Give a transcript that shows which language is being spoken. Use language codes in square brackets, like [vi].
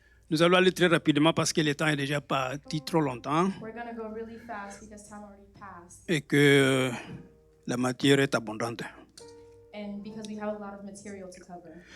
[fr] Nous allons aller très rapidement parce que le temps est déjà parti trop longtemps [en] We're going to go really fast because time already passed [fr] et que la matière est abondante. [en] and because we have a lot of material to cover.